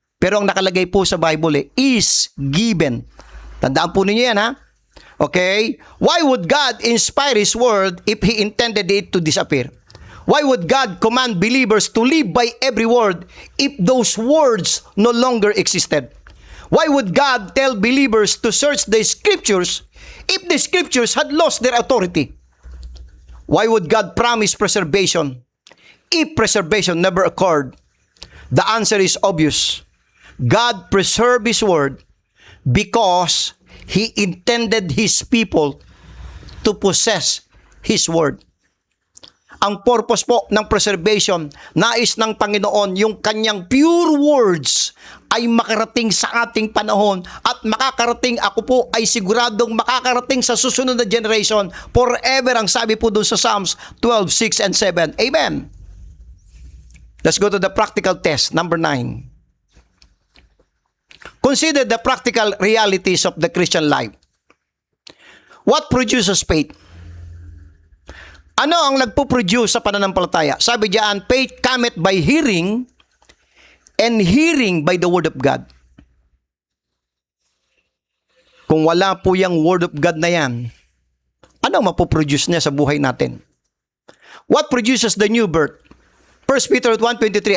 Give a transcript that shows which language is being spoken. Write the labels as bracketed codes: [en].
[tl] Pero ang nakalagay po sa Bible is given. Tandaan po ninyo yan [en] Okay? Why would God inspire His Word if He intended it to disappear? Why would God command believers to live by every word if those words no longer existed? Why would God tell believers to search the scriptures if the scriptures had lost their authority? Why would God promise preservation if preservation never occurred? The answer is obvious. God preserved His word because He intended His people to possess His word. [tl] Ang purpose po ng preservation, nais ng Panginoon yung kanyang pure words ay makarating sa ating panahon at makakarating, ako po ay siguradong makakarating sa susunod na generation forever, ang sabi po doon sa Psalms 12:6 and 7. [en] Amen. Let's go to the practical test, number 9. Consider the practical realities of the Christian life. What produces faith? [tl] Ano ang nagpo-produce sa pananampalataya? Sabi diyan, [en] faith cometh by hearing, and hearing by the word of God. [tl] Kung wala po yung word of God na yan, ano mapoproduce niya sa buhay natin? [en] What produces the new birth? 1 Peter 1:23.